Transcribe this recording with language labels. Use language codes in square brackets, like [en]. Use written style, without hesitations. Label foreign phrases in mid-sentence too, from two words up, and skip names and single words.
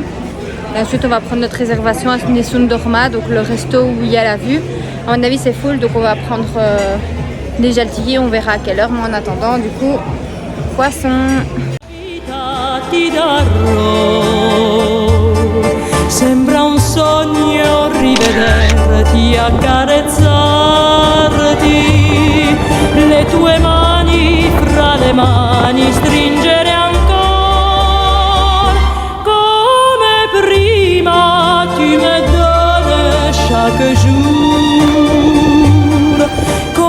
[fr] Et ensuite on va prendre notre réservation à Nessun Dorma, donc le resto où il y a la vue. À mon avis c'est full, donc on va prendre déjà le ticket, on verra à quelle heure, mais en attendant du coup, poisson. [it] Sembra un sogno rivederti, accarezzarti, le tue mani fra le mani stringere ancora, come prima [fr] tu me donnes chaque jour